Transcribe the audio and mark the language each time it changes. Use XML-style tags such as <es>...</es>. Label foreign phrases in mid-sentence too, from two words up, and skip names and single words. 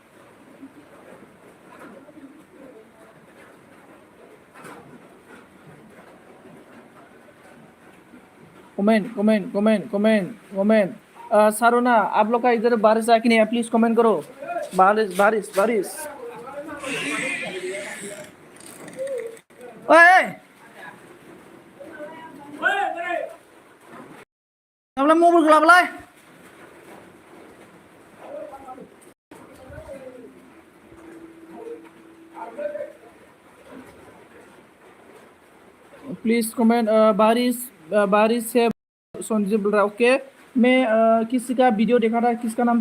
<en>comment comment comment comment comment.</en> <hi>सारोना, आप लोग का इधर बारिश है कि नहीं है?</hi> <en>please comment</en> <hi>करो। बारिश बारिश बारिश। ओए</hi> <brx>लाबलाय मबाइलखौ लाबलाय।</brx> <en>please comment.</en> <hi>बारिश बारिश से संजीव बोल रहा है। ओके, मैं किसी का वीडियो देखा था, किसका नाम था?</hi>